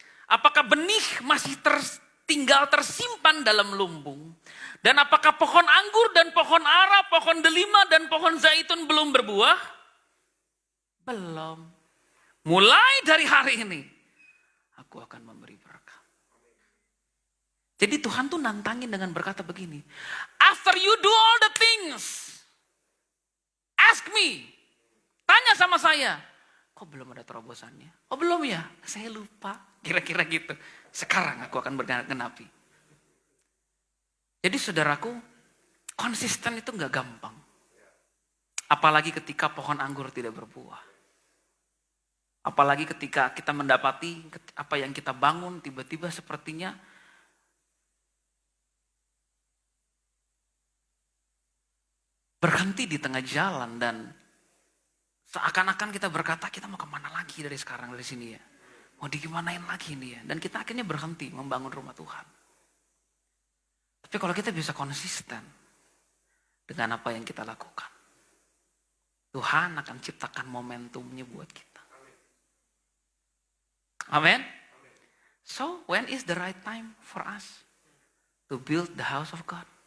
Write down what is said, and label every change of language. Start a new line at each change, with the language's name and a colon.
Indonesian: Apakah benih masih tinggal tersimpan dalam lumbung? Dan apakah pohon anggur dan pohon ara, pohon delima dan pohon zaitun belum berbuah? Belum. Mulai dari hari ini, aku akan memberi berkat. Jadi Tuhan tuh nantangin dengan berkata begini.
English: After you do all the things, ask me.
Indonesian: Tanya sama saya. Kok belum ada terobosannya? Oh belum ya? Saya lupa. Kira-kira gitu. Sekarang aku akan bergenapi. Jadi saudaraku, konsisten itu gak gampang. Apalagi ketika pohon anggur tidak berbuah. Apalagi ketika kita mendapati apa yang kita bangun tiba-tiba sepertinya berhenti di tengah jalan dan seakan-akan kita berkata kita mau kemana lagi dari sekarang dari sini ya. Mau digimanain lagi ini ya. Dan kita akhirnya berhenti membangun rumah Tuhan. Tapi kalau kita bisa konsisten dengan apa yang kita lakukan. Tuhan akan ciptakan momentumnya buat kita. Amen.
English: So when is the right time for us to build the house of God?